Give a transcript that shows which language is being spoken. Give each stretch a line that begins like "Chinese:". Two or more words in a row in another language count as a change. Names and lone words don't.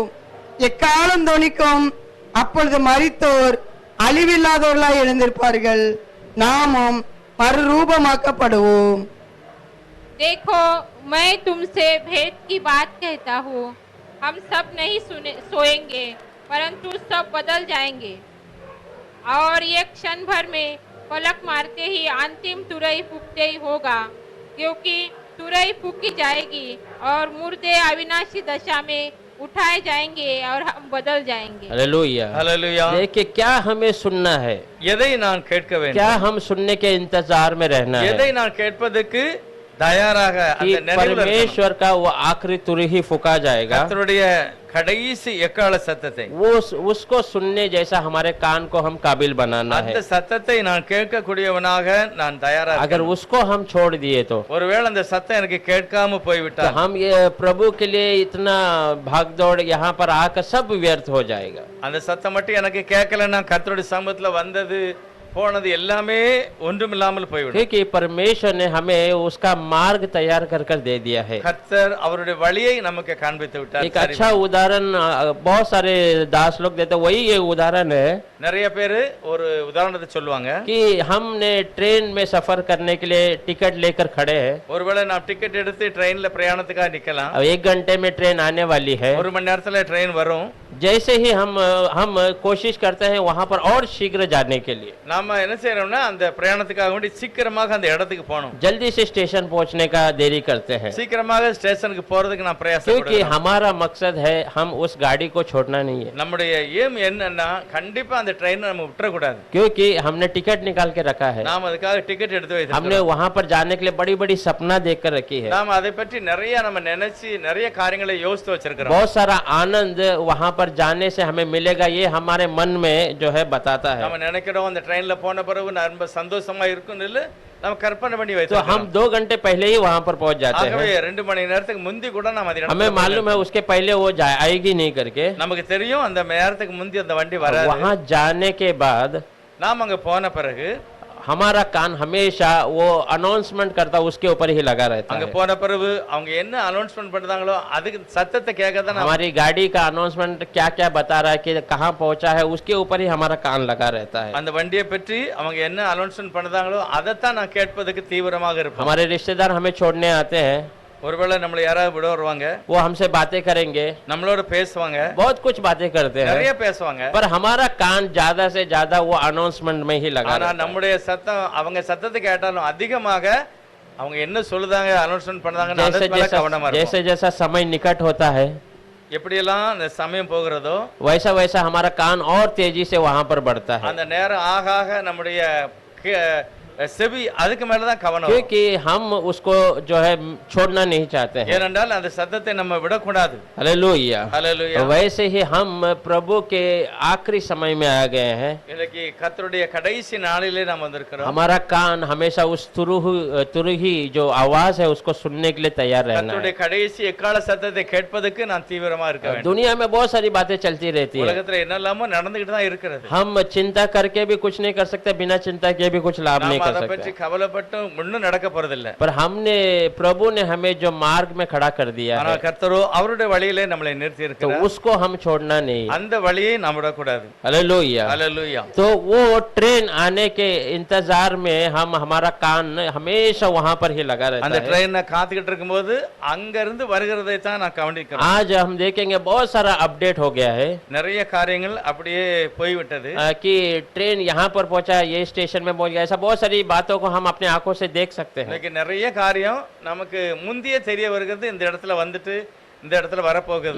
Tamil: எக்காலம் தொனிக்கும், அப்பொழுது மரித்தோர் அழிவில்லாதவர்களாய் எழுந்திருப்பார்கள், நாமும் மறுரூபமாக்கப்படுவோம்.
Hindi: देखो, मैं तुमसे भेद की बात कहता हूँ। हम सब नहीं सोएंगे, परंतु सब बदल जाएंगे, और ये क्षण भर में पलक मारते ही अंतिम तुरई फूकते ही होगा, क्योंकि तुरई फूकी जाएगी और मुर्दे अविनाशी दशा में उठाए जाएंगे और हम बदल जाएंगे। हालेलुया।
Tamil: ஹல்லேலூயா.
Hindi: देखिए क्या हमें सुनना है,
Tamil: எதை நான் கேட்க வேண்டும்?
Hindi: क्या हम सुनने के इंतजार में रहना है
Tamil: எதை நான் கேட்பதற்கு தயாராக
Hindi: कि
Tamil: அந்த நிறைவுல இருக்கணும்.
Hindi: परमेश्वर का वो आखिरी तुरही ही फूका जाएगा,
Tamil: கர்த்தருடைய கடைசி எக்கால சத்தத்தை,
Hindi: वो उसको सुनने जैसा हमारे कान को हम काबिल बनाना है।
Tamil: அந்த சத்தத்தை நான் கேட்கக்கூடியவனாக நான் தயாராக
Hindi: अगर उसको हम छोड़ दिए तो
Tamil: ஒருவேளை அந்த சத்தம் எனக்கு கேட்காம
Hindi: तो
Tamil: போய்விட்டால்
Hindi: हम ये प्रभु के लिए इतना भागदौड़ यहाँ पर आकर सब व्यर्थ हो जाएगा।
Tamil: அந்த சத்தம் மட்டும் எனக்கு கேட்கலன்னா கர்த்தருடைய சமூகத்துல வந்தது போனது எல்லாமே ஒன்றுமில்லாமல் போய்விடும்.
Hindi: क्योंकि परमेश्वर ने हमें उसका मार्ग तैयार कर कर दे दिया है।
Tamil: கர்த்தர் அவருடைய வழியை நமக்கு காண்பித்து விட்டார்.
Hindi: एक अच्छा उदाहरण बहुत सारे दास लोग देते, वही ये उदाहरण है
Tamil: நிறைய பேரு ஒரு உதாரணத்தை சொல்லுவாங்க.
Hindi: कि हमने ट्रेन में सफर करने के लिए टिकट लेकर खड़े हैं,
Tamil: ஒருவேளை நான் டிக்கெட் எடுத்து ட்ரெயின்ல பிரயாணத்துக்காக நிக்கலாம்.
Hindi: अब 1 घंटे में ट्रेन आने वाली है।
Tamil: ஒரு மணி நேரத்துல ட்ரெயின் வரும்.
Hindi: जैसे ही हम कोशिश करते हैं वहां पर और शीघ्र जाने के लिए,
Tamil: நாம என்ன செய்யறோம்னா அந்த பிரயாணத்துக்காக வேண்டி சீக்கிரமாக அந்த இடத்துக்கு போகணும்.
Hindi: जल्दी से स्टेशन पहुंचने का देरी करते हैं,
Tamil: சீக்கிரமாக ஸ்டேஷனுக்கு போறதுக்கு நான்
Hindi: क्योंकि
Tamil: பிரயாசப்படுறேன்.
Hindi: हमारा मकसद है हम उस गाड़ी को छोड़ना नहीं है,
Tamil: நம்முடைய ஏம் என்னன்னா கண்டிப்பா அந்த ட்ரெயினை நம்ம விட்டுற கூடாது.
Hindi: क्योंकि हमने टिकट निकाल के रखा है।
Tamil: நாம் அதுக்காக டிக்கெட் எடுத்து
Hindi: हमने
Tamil: வைத்திருக்கிறோம்.
Hindi: वहां पर जाने के लिए बड़ी बड़ी सपना देख कर रखी है,
Tamil: நாம் அதை பற்றி நிறைய நம்ம நினைச்சு நிறைய காரியங்களை யோசித்து வச்சிருக்கிறோம்.
Hindi: बहुत सारा आनंद वहां पर जाने से हमें मिलेगा, ये हमारे मन में जो है बताता है।
Tamil: நம்ம நினைக்கிறோம் அந்த ட்ரெயின்ல போன பிறகு ரொம்ப சந்தோஷமா இருக்கும்னு இல்ல, நம்ம கற்பனை பண்ணி
Hindi: तो
Tamil: வைத்திருக்கிறோம்.
Hindi: हम 2 घंटे पहले ही वहां पर पहुंच जाते
Tamil: ஆகவே
Hindi: हैं,
Tamil: 2 மணி நேரத்துக்கு முந்தி கூட நாம் அந்த
Hindi: हमें मालूम है उसके पहले वो आएगी नहीं करके।
Tamil: நமக்கு தெரியும் அந்த நேரத்துக்கு முந்தி அந்த வண்டி வராது.
Hindi: वहां जाने के बाद
Tamil: நாம் அங்க போன பிறகு
Hindi: हमारा कान हमेशा वो अनाउंसमेंट करता उसके ऊपर ही लगा रहता
Tamil: அங்க
Hindi: है।
Tamil: போன பிறகு அவங்க என்ன அனௌன்ஸ்மென்ட் பண்றாங்களோ அதுக்கு சத்தத்தை கேட்க தான்
Hindi: हमारी गाड़ी का अनाउंसमेंट क्या क्या बता रहा है कि कहाँ पहुंचा है, उसके ऊपर ही हमारा कान लगा रहता है।
Tamil: அந்த வண்டியை பற்றி அவங்க என்ன அனௌன்ஸ்மென்ட் பண்றாங்களோ அதைத்தான் நான் கேட்பதற்கு தீவிரமாக இருப்பேன்.
Hindi: हमारे रिश्तेदार हमें छोड़ने आते हैं,
Tamil: ஒருவேளை நம்மள யாராவது விட வருவாங்க,
Hindi: वो हमसे बातें करेंगे,
Tamil: நம்மளோட பேசுவாங்க,
Hindi: बहुत कुछ बातें करते
Tamil: நிறைய
Hindi: हैं,
Tamil: பேசுவாங்க.
Hindi: पर हमारा कान ज्यादा से ज्यादा वो अनाउंसमेंट में ही लगा
Tamil: ஆனா
Hindi: रहता है।
Tamil: நம்முடைய சத்தம் அவங்க சத்தத்தை கேட்டாலும் அதிகமாக அவங்க என்ன சொல்லுதாங்க அனௌன்ஸ்மென்ட் பண்ணாங்கன்னு
Hindi: जैसे
Tamil: அதுக்கு மேல கவனமா
Hindi: जैसा
Tamil: இருக்கும்.
Hindi: जैसा जैसा समय निकट होता है,
Tamil: எப்படியெல்லாம் அந்த சமயம் போகிறதோ
Hindi: वैसा वैसा हमारा कान और तेजी से वहां पर बढ़ता है,
Tamil: அந்த நேரம் ஆக ஆக நம்முடைய செவி அதுக்கு மேலதான் கவனம் வரும்.
Hindi: क्योंकि हम उसको जो है छोड़ना नहीं चाहते हैं।
Tamil: ஏனென்றால் அந்த சத்தத்தை நம்ம விடக்கூடாது.
Hindi: हालेलुया।
Tamil: ஹல்லேலூயா.
Hindi: वैसे ही हम प्रभु के आखिरी समय में आ गए हैं।
Tamil: இன்னைக்கு கர்த்தருடைய கடைசி நாளிலே நாம் வந்திருக்கிறோம்.
Hindi: हमारा कान हमेशा उस तुरही जो आवाज है उसको सुनने के लिए तैयार रहना
Tamil: கர்த்தருடைய
Hindi: है।
Tamil: கடைசி எக்கால சத்தத்தை கேட்பதற்கு நான் தீவிரமா இருக்க வேண்டும்.
Hindi: दुनिया में बहुत सारी बातें चलती रहती है,
Tamil: உலகத்துல என்னெல்லாமோ நடந்துகிட்டு தான் இருக்கிறது.
Hindi: हम चिंता करके भी कुछ नहीं कर सकते, बिना चिंता के भी कुछ लाभ नहीं
Tamil: நாம
Hindi: कर
Tamil: அதை
Hindi: सकते
Tamil: பற்றி
Hindi: हैं।
Tamil: கவலைப்பட்டு ஒன்றும் நடக்க போறதில்ல.
Hindi: पर हमने प्रभु ने हमें जो मार्ग में खड़ा कर दिया है,
Tamil: ஆனால் கர்த்தரோ அவருடைய வழியிலே நம்மளை நிறுத்தி
Hindi: तो
Tamil: இருக்கிறார்.
Hindi: उसको हम छोड़ना नहीं।
Tamil: அந்த வழியை நாம் விடக்கூடாது.
Hindi: हालेलुया।
Tamil: ஹல்லேலூயா.
Hindi: तो वो ट्रेन आने के इंतजार में हम हमारा कान हमेशा वहां पर ही लगा रहता
Tamil: அந்த
Hindi: है।
Tamil: ட்ரெயினை காத்துக்கிட்டு இருக்கும்போது அங்க இருந்து வருகிறதை தான் நான் கவனிக்கிறேன்.
Hindi: आज हम देखेंगे बहुत सारा अपडेट हो गया है
Tamil: நிறைய காரியங்கள் அப்படியே போய்விட்டது.
Hindi: कि ट्रेन यहाँ पर पहुंचा, ये स्टेशन में पहुंच गया, ऐसा बहुत सारी बातों को हम अपने आंखों से देख सकते हैं।
Tamil: இன்னைக்கு நிறைய காரியம் நமக்கு முந்தியே தெரிய வருகிறது. இந்த இடத்துல வந்துட்டு இந்த இடத்துல வரப்போகுது.